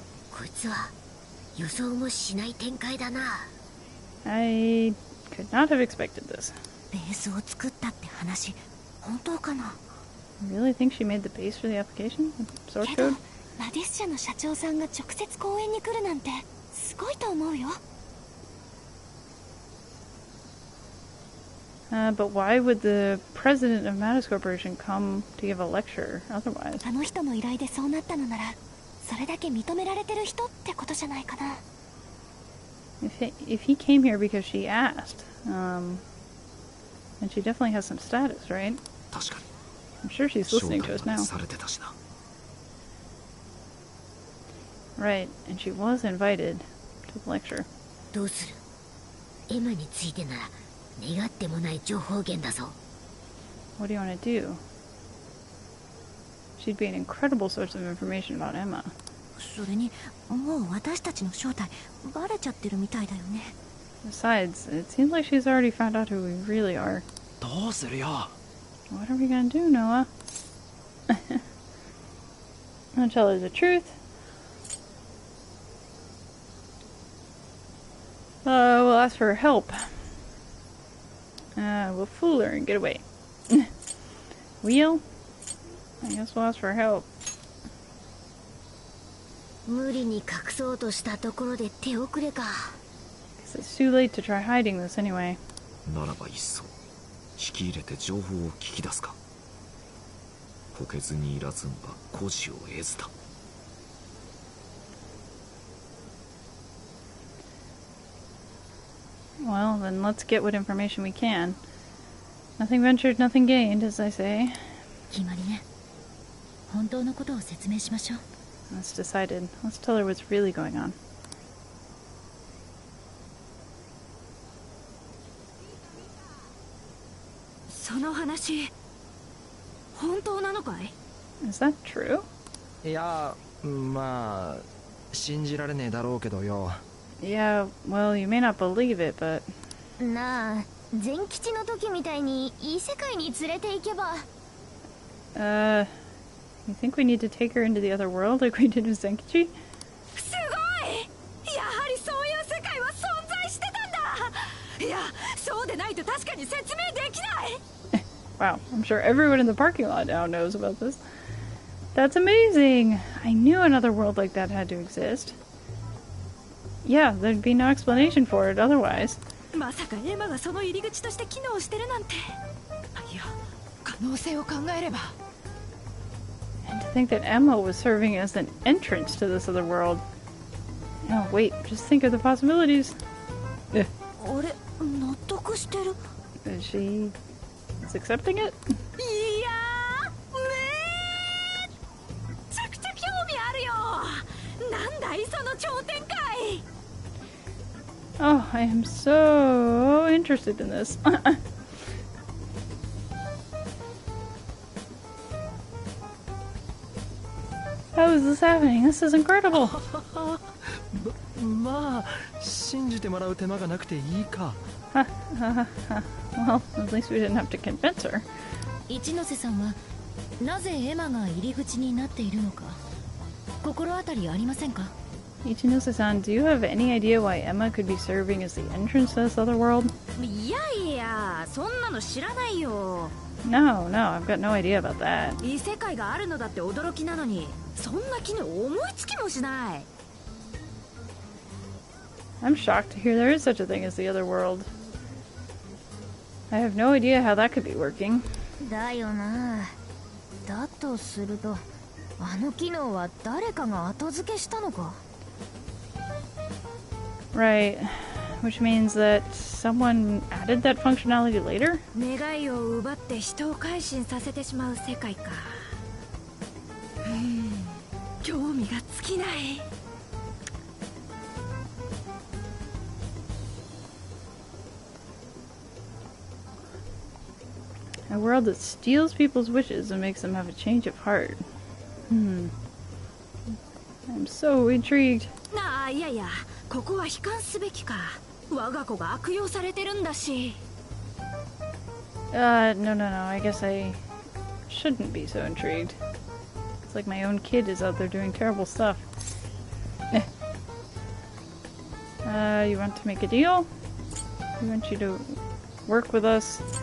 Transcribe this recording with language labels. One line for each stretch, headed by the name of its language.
Japanese: こいつは予想もしない展開だな。
English: I could not have expected this.
Japanese: ベースを作ったって話、本当かな？
English: You really think she made the base for the application? Source
Japanese: けど、
English: code?
Japanese: マディス社の社長さんが直接講演に来るなんてすごいと思うよ。
English: But why would the president of Mattis Corporation come to give a lecture otherwise?
Japanese: あの人の依頼でそうなったのなら、それだけ認められてる人ってことじゃないかな。
English: If he came here because she asked, then she definitely has some status, right?
Japanese: 確かに。
English: I'm sure she's listening to us now.
Japanese: されてたしな。
English: Right, and she was invited to the lecture.
Japanese: どうする？エマについてなら願ってもない情報源だぞ。
English: What do you want to do? She'd be an incredible source of information about Emma.
Japanese: それに、もう私たちの正体バレちゃってるみたいだよね。
English: Besides, it seems like she's already found out who we really are.
Japanese: どうするよ。
English: What are we gonna do, Noah? I'll tell her the truth. We'll ask for help. We'll fool her and get away. Wheel? I guess we'll ask for help.
Japanese: 無理に隠そうとしたところで手遅れか。
English: Guess it's too late to try hiding this anyway.
Japanese: ならばいっそ引き入れて情報を聞き出すか。こけずにいらずんば孤児を得ずだ。
English: Well, then let's get what information we can. Nothing ventured, nothing gained, as I say.
Japanese: 決まりね。本当のことを説明しましょう。
English: That's decided. Let's tell her what's really going on.
Japanese: その話本当なのかい？
English: Is that true?
Japanese: いや、まあ信じられねえだろうけどよ。
English: Yeah, well, you may not believe it, but...
Japanese: なあ、全吉の時みたいに異世界に連れて行けば。
English: You think we need to take her into the other world like we did with Zenkichi?
Japanese: すごい！やはりそういう世界は存在してたんだ！いや、そうでないと確かに説明できない！
English: Wow, I'm sure everyone in the parking lot now knows about this. That's amazing! I knew another world like that had to exist. Yeah, there'd be no explanation for it otherwise.
Japanese: まさかエマがその入り口として機能してるなんて。いや、可能性を考えれば。
English: And to think that Emma was serving as an entrance to this other world. Oh, wait, just think of the possibilities.
Japanese: あれ、納得してる？
English: She is accepting it?
Japanese: いやー、めちゃくちゃ興味あるよ。なんだいその頂点会。
English: Oh, I am so interested in this. How is this happening? This is incredible.
Japanese: まあ信じてもらう手間がなくていいか。
English: Well, at least we didn't have to convince her.
Japanese: 一ノ瀬さんはなぜエマが入り口になっているのか心当たりありませんか？
English: Ichinose-san, do you have any idea why Emma could be serving as the entrance to this other world?
Japanese: いやいや、そんなの知らないよ。
English: No, I've got no idea about that.
Japanese: 異世界があるのだって驚きなのに、そんな機能思いつきもしない。
English: I'm shocked to hear there is such a thing as the other world. I have no idea how that could be working.
Japanese: だよな。だとすると、あの機能は誰かが後付けしたのか。
English: Right, which means that someone added that functionality later?
Japanese: 願いを奪って人を改心させてしまう世界か。興味が尽きない。
English: A world that steals people's wishes and makes them have a change of heart. I'm so intrigued.
Japanese: なあ、いやいや、ここは悲観すべきか。我が子が悪用されてるんだし。
English: No, I guess I shouldn't be so intrigued. It's like my own kid is out there doing terrible stuff. You want to make a deal? We want you to work with us.